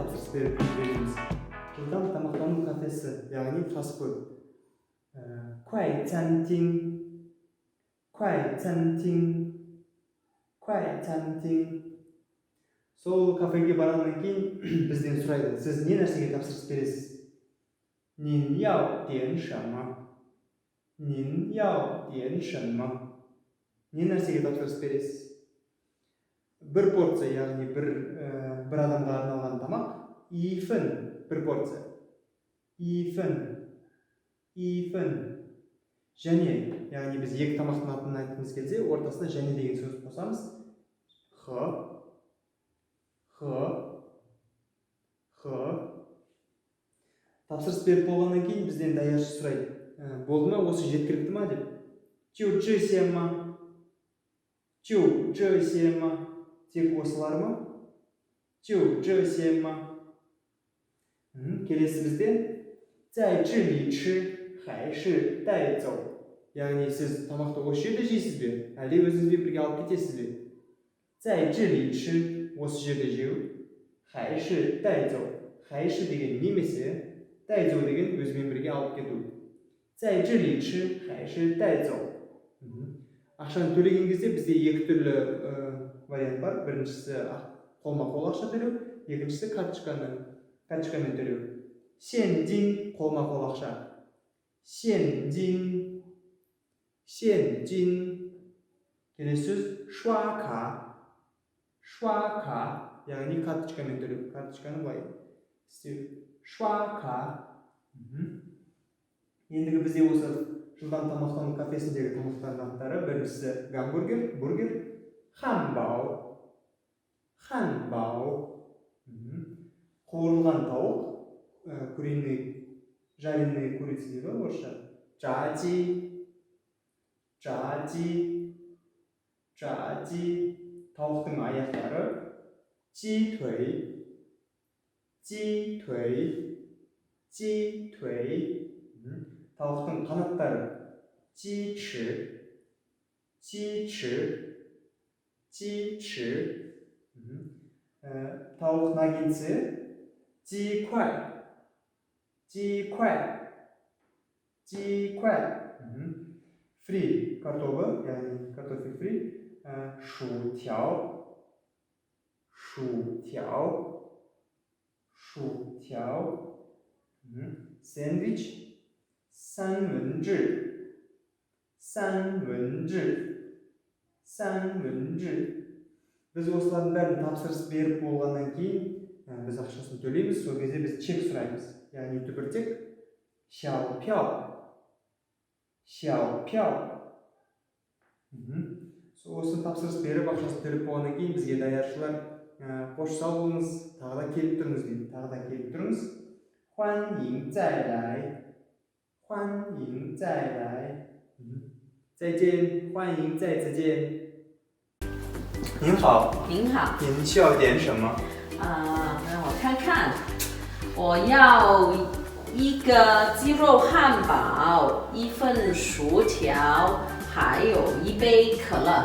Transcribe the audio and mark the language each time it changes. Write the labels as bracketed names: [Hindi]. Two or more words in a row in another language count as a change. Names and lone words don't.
[Turkish] topsız veririz. [Kazakh] Жылдам тамақтану кафесі, яғни фастфуд. [Chinese] 快餐厅, 快餐厅, 快餐厅. [Kazakh] Сол кафеге барғаннан кейін бізден сұрайды, сіз не нәрсеге тапсырыс бересіз? [Chinese] 您要点什么? 您要点什么? [Kazakh] Не нәрсеге тапсырыс бересіз? Бір порция, яғни бір адамға арналған тамақ, [Chinese] 一份, [Kazakh] бір порция. [Chinese] 一份, 一份. [Kazakh] Және, яғни біз екі тамақтың атын айтқымыз келсе, ортасына және деген сөз қосамыз. [Chinese] 和, 和, 和. [Kazakh] Тапсырыс беріп болғаннан кейін бізден даяршы сұрайды. Болды ма, осы жеткілікті ма деп? [Chinese] 就这些吗? 就这些吗? [Kazakh] Тек осылар ма? [Chinese] 就这些吗? [Kazakh] Келесі бізден [Chinese] 在这里吃还是带走? [Kazakh] Яғни сіз тамақты осы жерде жейсіз бе? Әлде өзіңізбен бірге алып кетесіз бе? [Chinese] 在这里吃, [Kazakh] осы жерде жеу, [Chinese] 还是带走? [Kazakh] 还是 деген немесе, 带走 деген өзімен бірге алып кету. [Chinese] 在这里吃还是带走? [Kazakh] Ақшаны төлеген кезде бізде екі түрлі вариант бар. Біріншісі қолма-қол ақша төлеу, екіншісі карточкамен төлеу. [Chinese] 现金, [Kazakh] қолма-қол ақша. [Chinese] 现金, 现金. [Kazakh] Келесі сөз [Chinese] 刷卡, 刷卡, [Kazakh] яғни карточкамен төлеу. Карточканы былай істеу. 刷卡. Ендігі бізде осы жылдам тамақтану кафесіндегі тамақтардың аттары. Біріншісі гамбургер, бургер, [Chinese] 汉堡, 汉堡. [Kazakh] Қуырылған тауық, [Russian] куриный, жареный курица [Kazakh] дейді ғой орысша. [Chinese] 炸鸡, 炸鸡, 炸鸡. [Kazakh] Тауықтың аяқтары, [Chinese] 鸡腿, 鸡腿, 鸡腿. [Kazakh] Тауықтың қанаттары, [Chinese] 鸡翅, 鸡翅, 鸡翅. [Kazakh] Тауық наггетсы, [Chinese] 鸡块, 鸡块, 鸡块. [Kazakh] Фри, картобы, яғни картофель фри, [Chinese] 薯条, 薯条, 薯条. Сэндвич, 三文治, 三文治, 三文治. [Kazakh] Біз осылардың бәрін тапсырыс беріп болғаннан кейін біз ақшасын төлейміз, сол кезде біз чек сұраймыз. Яғни түбіртек [Chinese] 小票, 小票. [Kazakh] Осы тапсырыс беріп ақшасын төлеп болғаннан кейін бізге даяршылар қош сау болыңыз, тағы да келіп тұрыңыз дейді. Тағы да келіп тұрыңыз. 欢迎再来, 欢迎再来. 再见, 欢迎再次见. 您好，您好，您需要点什么？让我看看，我要一个鸡肉汉堡，一份薯条，还有一杯可乐。